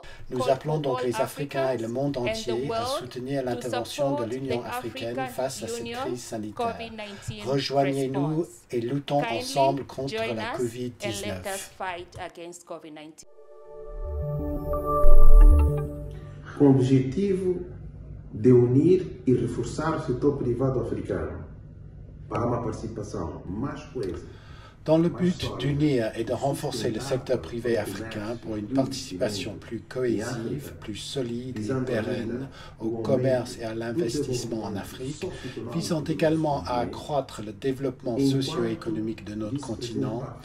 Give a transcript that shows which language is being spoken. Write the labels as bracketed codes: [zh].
[fr] Nous appelons donc les Africains et le monde entier à soutenir l'intervention de l'Union africaine face à cette crise sanitaire. Rejoignez-nous et luttons ensemble contre la COVID-19. [pt] Com o objetivo de unir e reforçar o setor privado africano para uma participação mais coesa. [fr] Dans le but d'unir et de renforcer le secteur privé africain pour une participation plus cohésive, plus solide et pérenne au commerce et à l'investissement en Afrique, visant également à accroître le développement socio-économique de notre continent,